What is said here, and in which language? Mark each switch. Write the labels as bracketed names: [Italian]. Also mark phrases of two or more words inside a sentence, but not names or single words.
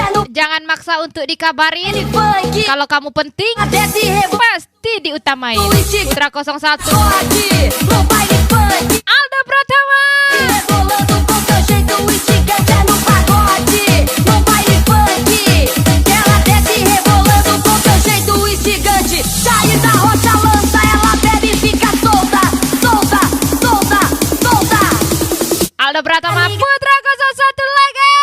[Portuguese] É no [Indonesian] Jangan maksa untuk dikabarin. [Portuguese] funk, [Indonesian] Kalau kamu penting, [Portuguese] ela desce rebolando [Indonesian] pasti diutamain. Putra 01 [Portuguese] no baile funk, [Indonesian] Aldo Pratama. [Portuguese] rebolando com seu jeito instigante. É no pagode, no baile funk, que ela desce rebolando com seu jeito instigante. Sai da rocha, lança, ela bebe e fica solta, solta, solta, solta. [Indonesian] Aldo Pratama Putra 01 lagi.